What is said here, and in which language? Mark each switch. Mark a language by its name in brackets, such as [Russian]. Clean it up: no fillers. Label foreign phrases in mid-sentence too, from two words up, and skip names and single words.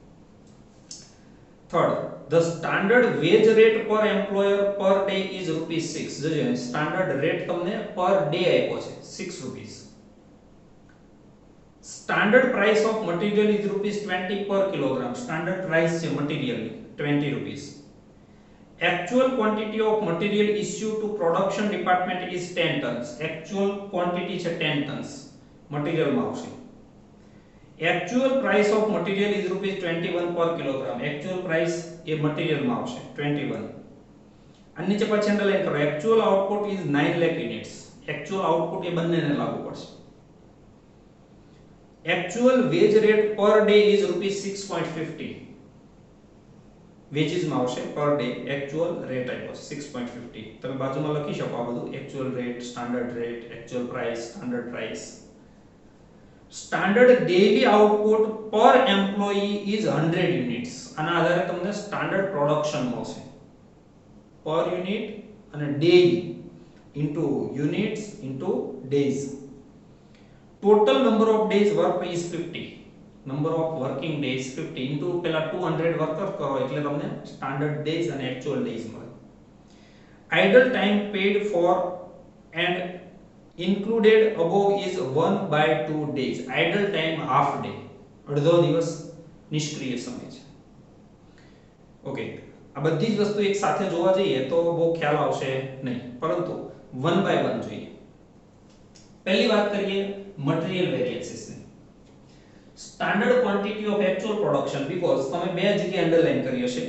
[English] third, the standard wage rate per employer per day is ₹6. [Gujarati] જોજો સ્ટાન્ડર્ડ રેટ તમને [English] per day [Gujarati] આપ્યો છે, ₹6. [English] standard price of material is ₹20 per kilogram. standard price [Gujarati] છે મટીરીયલની ₹20. [English] Actual quantity of material issued to production department is 10 tons. Actual quantity [Gujarati] છે 10 tons. મટીરીયલ માં આવશે. [English] Actual price of material is ₹21 per kilogram. Actual price [Gujarati] એ મટીરીયલ માં આવશે 21. અને નીચે પછી અંડરલાઈન કરો. [English] Actual output is 9 lakh units. Actual output [Gujarati] એ બંનેને લાગુ પડશે. [English] Actual wage rate per day is ₹6.50. [Gujarati] વેજીસ માં આવશે [English] per day, actual rate [Gujarati] આપ્યો 6.50. તમે બાજુમાં લખી શકો આ બધું, [English] actual rate, standard rate, actual price, standard price. standard daily output per employee is 100 units. [Gujarati] આના આધારે તમને [English] standard production [Gujarati] મળશે [English] per unit [Gujarati] અને [English] daily into units into days. total number of days work is 50. number of working days [Gujarati] 50 ઇન્ટુ પેલા 200 વર્કર કરો એટલે તમને [English] standard days [Gujarati] અને [English] actual days [Gujarati] મળે. [English] idle time paid for and included above is 1/2 days. Idle time half day, [Gujarati] અડધો દિવસ નિષ્ક્રિય સમય છે. ઓકે, આ બધી જ વસ્તુ એક સાથે જોવા જઈએ તો બહુ ખ્યાલ આવશે નહીં, પરંતુ 1 by 1 જોઈએ. પહેલી વાત કરીએ [English] material variances [Gujarati] ની. [English] standard quantity of actual production, [Gujarati] બીકોઝ તમે બે જગ્યાએ અંડરલાઈન કરી હશે.